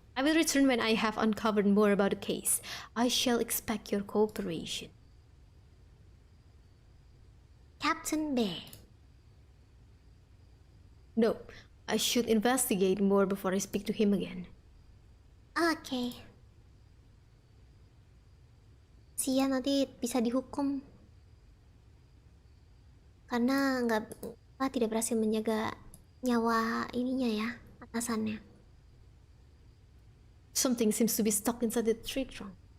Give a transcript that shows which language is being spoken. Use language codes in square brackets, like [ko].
[en] I will return when I have uncovered more about the case. I shall expect your cooperation. Captain Bear. No, I should investigate more before I speak to him again. Oke. [id] Sia nanti bisa dihukum karena tidak berhasil menjaga nyawa ininya ya, atasannya. [en] Something seems to be stuck inside the tree trunk.